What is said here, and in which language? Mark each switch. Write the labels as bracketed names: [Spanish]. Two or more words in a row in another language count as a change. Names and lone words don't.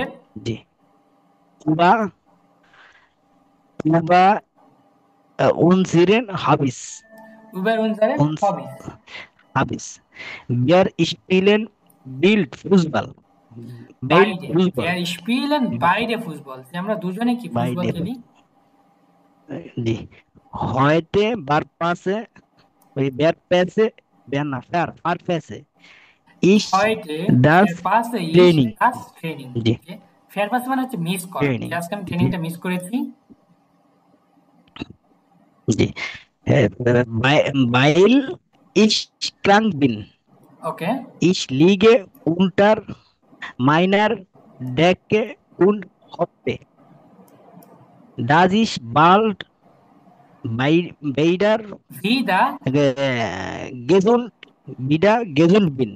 [German] জি über unseren Hobbys. Über unsere Hobbys. Wir spielen Fußball. Beide. Wir spielen beide Fußball. [Bangla] আমরা দুজনে কি ফুটবল খেলি? [German] জি heute Barpasse Fahrpässe. Heute das Training. [Bangla] জি ফেয়ারপাস মানে হচ্ছে মিস করা। আজকে আমি ট্রেনিংটা মিস করেছি। [German] জি weil ich krank bin. Okay. Ich liege unter meiner Decke und hoffe, dass ich bald wieder gesund bin.